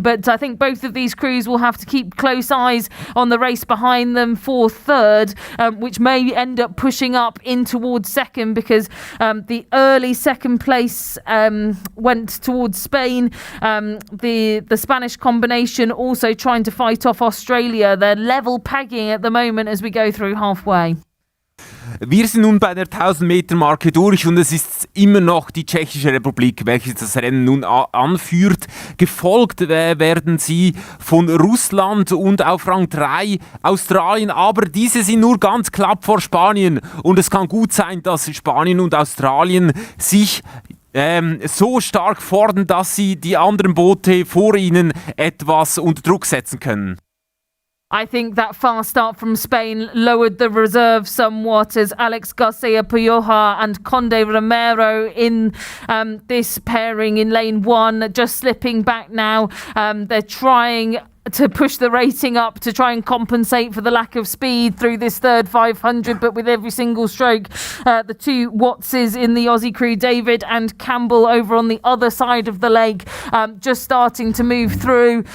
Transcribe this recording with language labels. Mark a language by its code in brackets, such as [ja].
[en] But I think both of these crews will have to keep close eyes on the race behind them for third, which may end up pushing up in towards second, because the early second place went towards Spain. The Spanish combination also trying to fight off Australia. They're level pegging at the moment as we go through halfway. [de] Wir sind nun bei der 1000-Meter-Marke durch und es ist immer noch die Tschechische Republik, welche das Rennen nun anführt. Gefolgt werden sie von Russland und auf Rang 3 Australien, aber diese sind nur ganz knapp vor Spanien und es kann gut sein, dass Spanien und Australien sich so stark fordern, dass sie die anderen Boote vor ihnen etwas unter Druck setzen können. [en] I think that fast start from Spain lowered the reserve somewhat, as Alex Garcia Pioja and Conde Romero in this pairing in lane 1, just slipping back now. They're trying to push the rating up to try and compensate for the lack of speed through this third 500, but with every single stroke, the 2 Wattses in the Aussie crew, David and Campbell, over on the other side of the lake, just starting to move through.